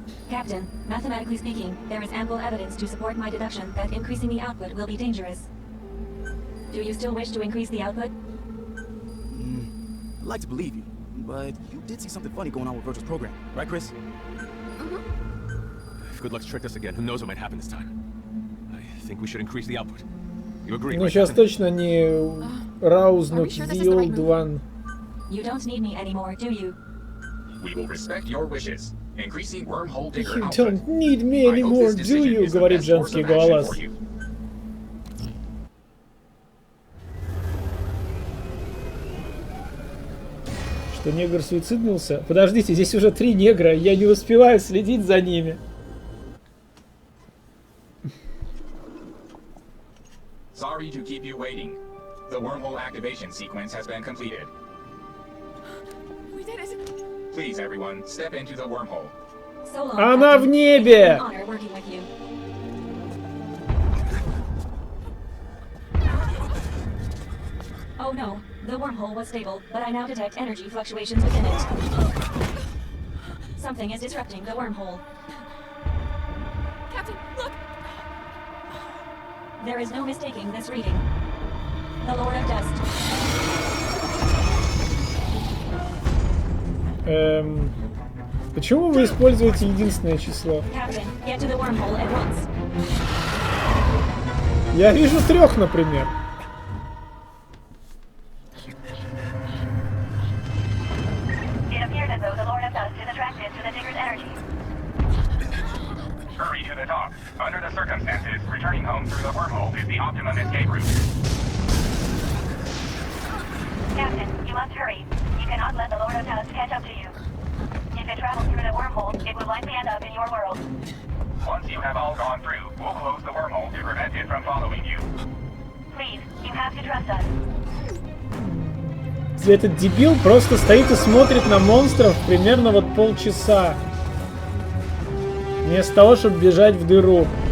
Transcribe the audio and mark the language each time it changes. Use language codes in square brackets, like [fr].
[en] Captain, mathematically speaking, there is ample evidence to support my deduction that increasing the output will be dangerous. Do you still wish to increase the output? I'd like to believe you, but you did see something funny going on with Virgil's program, right, Chris? If Good Luck's tricked us again, who knows what might happen this time? I think we should increase the output. You agree? [ru] Ну сейчас точно не раузнут [en] the old one. You don't need me anymore, do you? We will respect your wishes. Increasing wormhole digger You output. don't need me anymore, do you? [ru] Говорит женский голос. Что негр суициднулся? Подождите, здесь уже 3 негра, я не успеваю следить за ними. [en] Sorry to keep you waiting. The wormhole activation sequence has been completed. We did it. Please, everyone, step into the wormhole. So long, [ru] Она [en] Captain. [ru] в небе! [en] It's an honor working with you. Oh no, the wormhole was stable, but I now detect energy fluctuations within it. Something is disrupting the wormhole. Captain, look! There is no mistaking this reading. The Lord of Dust. [ru] Почему вы используете единственное число? [en] Captain, get to the wormhole at once. [ru] Я вижу 3, например. [en] It appears as though the Lord of Dust is attracted to the digger's energy. Hurry to the top. Under the circumstances, returning home through the wormhole is the optimum escape route. Captain, you must hurry. You cannot let the Lord of Dust catch up to you. If it travels through the wormhole, it will likely end up in your world. Once you have all gone through, we'll close the wormhole to prevent it from following you. Please, you have to trust us. [ru] Этот дебил просто стоит и смотрит на монстров примерно вот полчаса. Вместо того, чтобы бежать в дыру.